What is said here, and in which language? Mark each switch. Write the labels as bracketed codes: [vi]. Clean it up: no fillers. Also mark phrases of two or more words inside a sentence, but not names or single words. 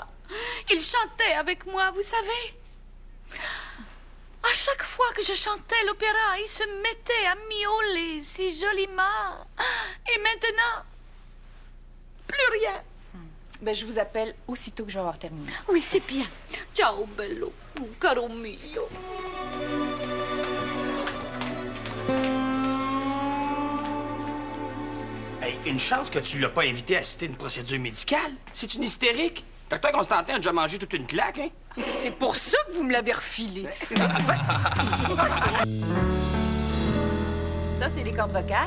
[fr] Il chantait avec moi, vous savez. À chaque fois que je chantais l'opéra, il se mettait à miauler si joliment. Et maintenant, plus rien. Ben, je vous appelle aussitôt que je vais avoir terminé. Oui, c'est bien. [it] Ciao, bello, caro mio. [fr] Hey, une chance que tu l'as pas invité à assister à une procédure médicale. C'est une hystérique. Docteur Constantin a déjà mangé toute une claque, hein? C'est pour ça que vous me l'avez refilé. Ça, c'est les cordes vocales.